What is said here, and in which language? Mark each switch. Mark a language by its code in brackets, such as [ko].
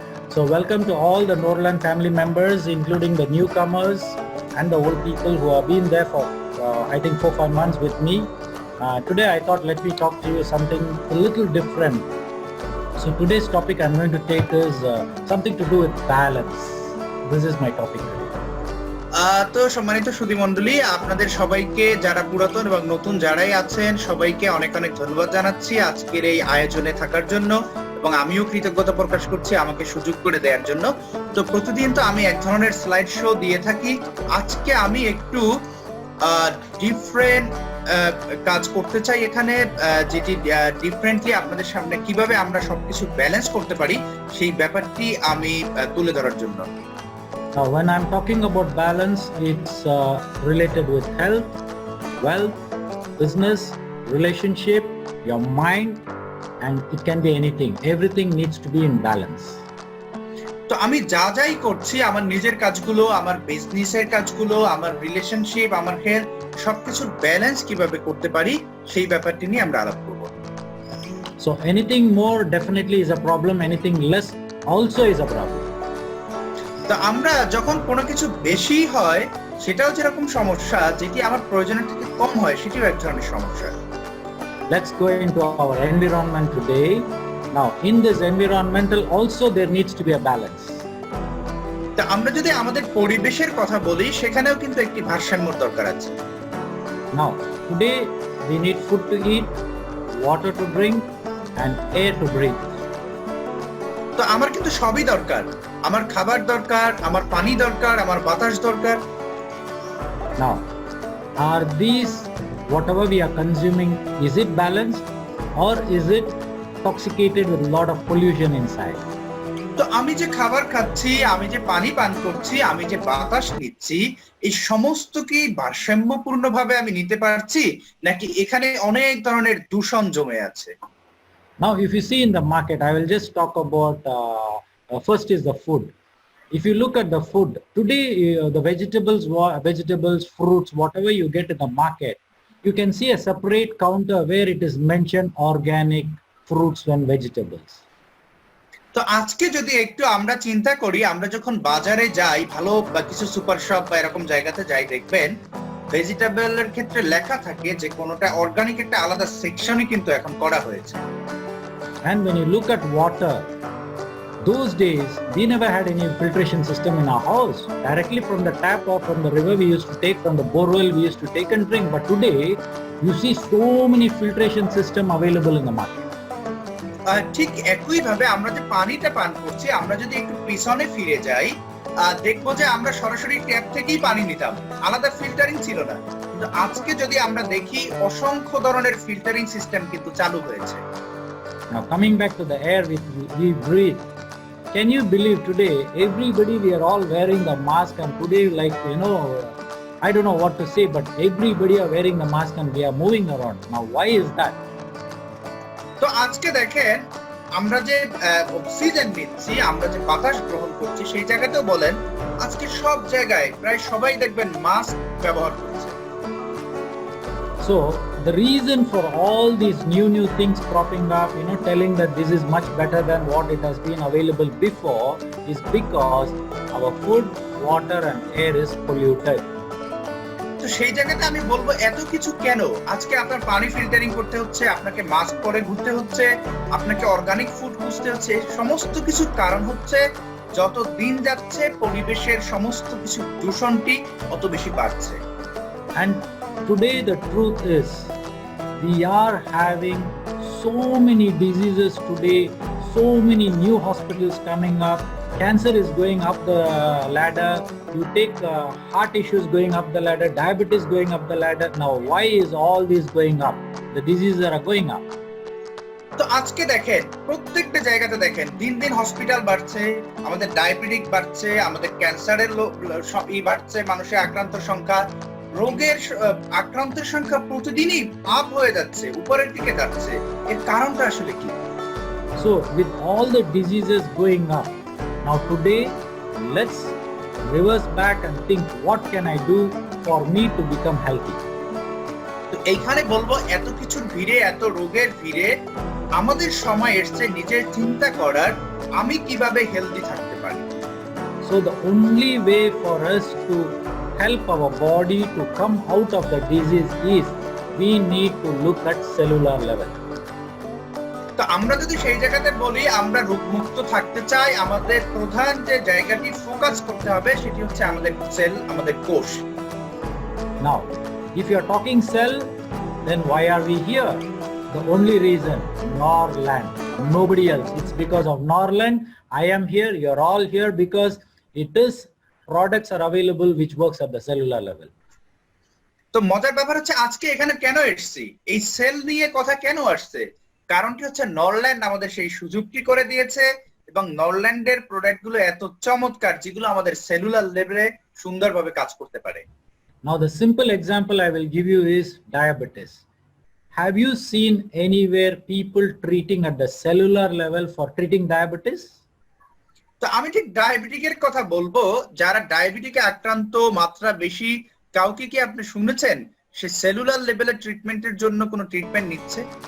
[en] So welcome to all the Norland family members, including the newcomers and the old people who have been there for I think 4-5 months with me. Today I thought let me talk to you something a little different. So today's topic I'm going to take is something to do with balance. This is my topic today. [bn] তো সম্মানিত সুধী মণ্ডলী, আপনাদের সবাইকে, যারা পুরাতন এবং নতুন যারাই আছেন, সবাইকে অনেক অনেক ধন্যবাদ জানাচ্ছি আজকের এই আয়োজনে থাকার জন্য, এবং আমিও কৃতজ্ঞতা প্রকাশ করছি আমাকে সুযোগ করে দেওয়ার জন্য। তো প্রতিদিন তো আমি এক ধরনের স্লাইড শো দিয়ে থাকি, আজকে আমি একটু ডিফারেন্ট কাজ করতে চাই এখানে, যেটি ডিফারেন্টলি আপনাদের সামনে কিভাবে আমরা সবকিছু ব্যালেন্স করতে পারি সেই ব্যাপারটি আমি তুলে ধরার জন্য। [en] Now, when I'm talking about balance, it's related with health, wealth, business, relationship, your mind, and it can be anything. Everything needs to be in balance. [bn] তো আমি যাই করছি, আমার নিজের কাজগুলো, আমার বিজনেসের কাজগুলো, আমার রিলেশনশিপ, আমার হেলথ, সবকিছুর ব্যালেন্স কিভাবে করতে পারি সেই ব্যাপারটি নিয়ে আমরা আলাপ করব। [en] So anything more definitely is a problem. Anything less also is a problem. [bn] তো আমরা যখন কোনো কিছু বেশি হয় সেটাও যেরকম সমস্যা, যেটি আমার প্রয়োজনের থেকে কম হয় সেটিও এক ধরনের সমস্যা। [en] Let's go into our environment today. Now, in this environmental also there needs to be a balance. [bn] তো আমরা যদি আমাদের পরিবেশের কথা বলি, সেখানেও কিন্তু একটি ভারসাম্যর দরকার আছে। [en] Now, today we need food to eat, water to drink, and air to breathe. [bn] তো আমার কিন্তু সবই দরকার, আমার খাবার দরকার, আমার পানি দরকার, আমার বাতাস দরকার। [en] Now, are these whatever we are consuming, is it balanced or is it intoxicated with a lot of pollution inside? [bn] তো আমি যে খাবার খাচ্ছি, আমি যে পানি পান করছি, আমি যে বাতাস নিচ্ছি, এই সমস্ত কি ভারসাম্যপূর্ণভাবে আমি নিতে পারছি, নাকি এখানে অনেক ধরনের দূষণ জমে আছে? [en] Now, if you see in the market, I will just talk about first is the food. If you look at the food today, the vegetables, fruits, whatever you get in the market, you can see a separate counter where it is mentioned organic fruits and vegetables. [bn] তো আজকে যদি একটু আমরা চিন্তা করি, আমরা যখন বাজারে যাই, ভালো বা কিছু সুপার শপ বা এরকম জায়গাতে যাই, দেখবেন ভেজিটেবলের ক্ষেত্রে লেখা থাকে যে কোনটা অর্গানিক, একটা আলাদা সেকশনই কিন্তু এখন করা হয়েছে। [en] And when you look at water, those days we never had any filtration system in our house. Directly from the tap or from the river we used to take, from the borewell we used to take and drink. But today you see so many filtration system available in the market. [bn] ঠিক একই ভাবে আমরা যে পানিটা পান করছি, আমরা যদি একটু পিছনে ফিরে যাই, দেখবো যে আমরা সরাসরি ট্যাপ থেকেই পানি নিতাম, আলাদা ফিল্টারিং ছিল না। কিন্তু আজকে যদি আমরা দেখি, অসংখ্য ধরনের ফিল্টারিং সিস্টেম কিন্তু চালু হয়েছে। [en] Now coming back to the air we breathe, can you believe today everybody, we are all wearing the mask, and today, like, I don't know what to say, but everybody are wearing the mask and we are moving around. Now why is that? [bn] তো আজকে দেখেন, আমরা যে oxygen নিচ্ছি, আমরা যে বাতাস গ্রহণ করছি, সেই জায়গাতেও বলেন আজকে সব জায়গায় প্রায় সবাই দেখবেন মাস্ক ব্যবহার করছে। [en] So the reason for all these new things cropping up, telling that this is much better than what it has been available before, is because our food, water and air is polluted. [bn] তো সেই জায়গাতে আমি বলবো, এত কিছু কেন? আজকে আপনার পানি ফিল্টারিং করতে হচ্ছে, আপনাকে মাস্ক পরে ঘুরতে হচ্ছে, আপনাকে অর্গানিক ফুড খুঁজতে হচ্ছে। সমস্ত কিছুর কারণ হচ্ছে যত দিন যাচ্ছে পরিবেশের সমস্ত কিছু দূষণটি অত বেশি বাড়ছে। [en] And today the truth is We are having so many diseases today, so many new hospitals coming up. Cancer is going up the ladder. You take heart issues going up the ladder, diabetes going up the ladder. Now, why is all this going up? The diseases are going up. [bn] তো আজকে দেখেন প্রত্যেকটা জায়গাতে দেখেন দিন দিন hospital বাড়ছে, আমাদের ডায়াবেটিক বাড়ছে, আমাদের ক্যান্সারের বাড়ছে, মানুষের আক্রান্তের সংখ্যা, রোগের আক্রান্তের সংখ্যা প্রতিদিনই আপ হয়ে যাচ্ছে, উপরের দিকে যাচ্ছে। এর কারণটা আসলে কি? [en] So with all the diseases going up, now today let's reverse back and think, what can I do for me to become healthy? [bn] তো এইখানে বলবো এত কিছুর ভিড়ে, এত রোগের ভিড়ে আমাদের সময় এসছে নিজের চিন্তা করার, আমি কিভাবে হেলদি থাকতে পারি। [en] So the only way for us to help our body to come out of the disease is we need to look at cellular level. [bn] তো আমরা যদি সেই জায়গাতে বলি আমরা রোগমুক্ত থাকতে চাই, আমাদের প্রধান যে জায়গাটি ফোকাস করতে হবে সেটি হচ্ছে আমাদের সেল, আমাদের কোষ। [en] Now, if you are talking cell, then why are we here? The only reason, Norland, nobody else. It's because of Norland. I am here, you're all here because it is products are available which works at the cellular level. [bn] তো মজার ব্যাপার হচ্ছে আজকে এখানে কেন এসেছি, এই sell নিয়ে কথা কেন আসছে, কারণটি হচ্ছে নরল্যান্ড আমাদের সেই সুযোগটি করে দিয়েছে এবং নরল্যান্ডের প্রোডাক্টগুলো এত চমৎকার যেগুলো আমাদের সেলুলার লেভেলে সুন্দরভাবে কাজ করতে পারে। [en] Now the simple example I will give you is diabetes. Have you seen anywhere people treating at the cellular level for treating diabetes? [bn] তো আমি ঠিক ডায়াবেটিকের কথা বলবো, যারা ডায়াবেটিকে আক্রান্ত মাত্রা বেশি, কাউকে কি আপনি শুনেছেন সে সেলুলার লেভেলের ট্রিটমেন্টের জন্য কোনো ট্রিটমেন্ট নিচ্ছে?